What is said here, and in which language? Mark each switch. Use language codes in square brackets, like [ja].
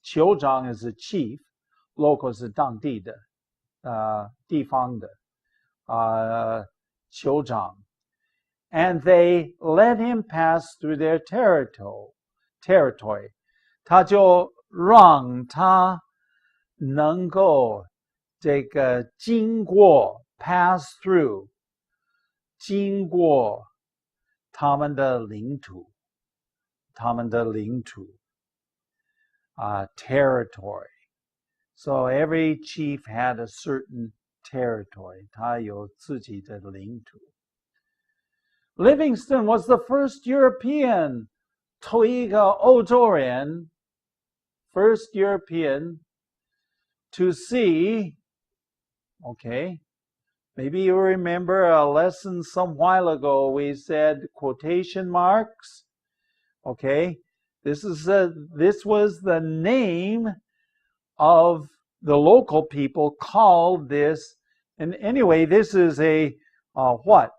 [zh] 酋长 [en] is a chief, local [zh] 是当地的地方的酋长. [en] And they let him pass through their territory. [zh] 他就让他能够这个经过 [en] pass through [zh] 经过他们的领土 territory. [en] So every chief had a certain territory. [zh] 他有自己的领土. [en] Livingston was the first European, [zh] 头一个欧洲人 [en] first European to see, okay, maybe you remember a lesson some while ago we said quotation marks, okay, this was the name of the local people called this, and anyway, this is a what?